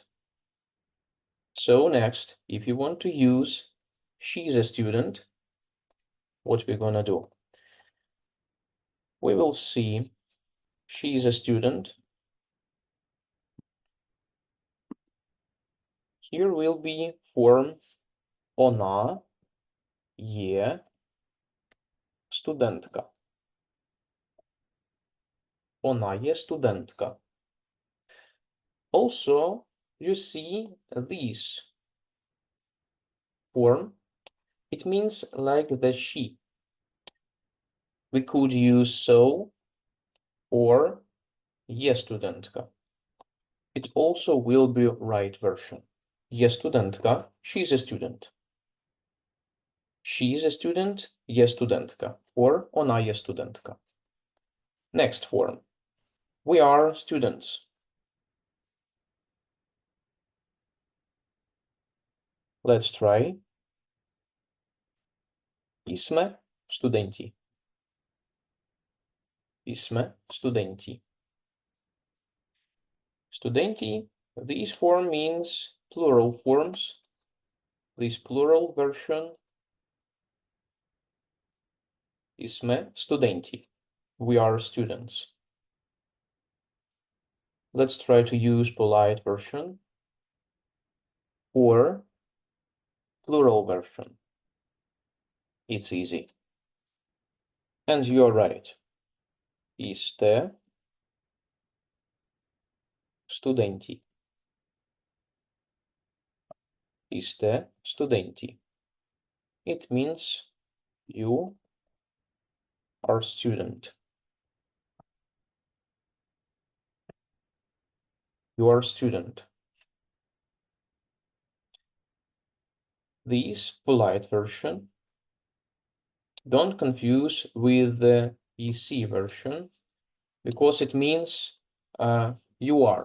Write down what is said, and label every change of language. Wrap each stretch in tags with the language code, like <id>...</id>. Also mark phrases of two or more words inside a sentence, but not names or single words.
<en>So next, if you want to use she's a student, what we're gonna do? We will see she's a student. Here will be form</en> <cs>ona je studentka. Ona je studentka.</cs> <en>Also, you see this form. It means like the she. We could use so or</en> <cs>je studentka.</cs> <en>It also will be right version.</en> <cs>Je studentka,</cs> <en>she's a student. She is a student,</en> <cs>je studentka, or ona je studentka.</cs> <en>Next form. We are students. Let's try.</en> <cs>Jsme studenti. jsme studenti. Studenti,</cs> <en>this form means plural forms. This plural version</en> <cs>jsme studenti.</cs> <en>We are students. Let's try to use polite version or plural version. It's easy. And you're right.</en> <cs>Jste studenti. Jste studenti.</cs> <en>It means you are student. You are student. This polite version, don't confuse with the EC version, because it means you are.</en>